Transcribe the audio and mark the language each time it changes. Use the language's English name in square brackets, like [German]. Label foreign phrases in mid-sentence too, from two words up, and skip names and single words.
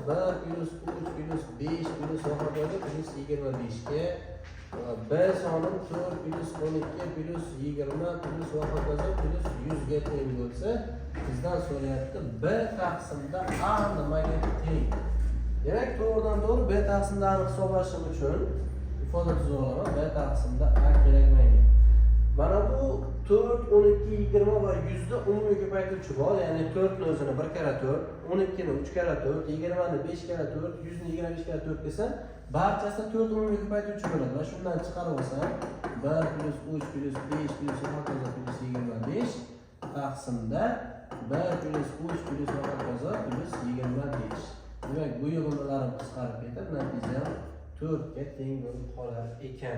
[Uzbek] 1 + 3 + 5 + hokazo +25 ga B soni 4 plus 12 plus 20 plus va hokazo plus 100 ga teng bo'lsa, bizdan so'rayapti B taqsimda A nimaga teng? Demak, to'g'ridan to'g'ri B taqsimda A ni hisoblashim uchun ifoda tuza olaman. B taqsimda A kerak menga. Mana bu 4, 12, 20 va 100 da umumiy ko'paytiruvchi bor. Ya'ni 4 ni o'zini 1 kara 4, 12 ni 3 kara 4, 20 ni 5 kara 4, 100 ni 25 kara 4 desa, barchasi 4 umumiy ko'paytiruvchi bo'ladi. Va shundan chiqarib olsam, 1 plus 3 plus 5 plus hokazo plus 25 taqsimda 1 plus 3 plus hokazo plus 25. Demak, bu yig'inmalarni qisqarib ketib, natija 4 ga teng bo'lib qolar ekan.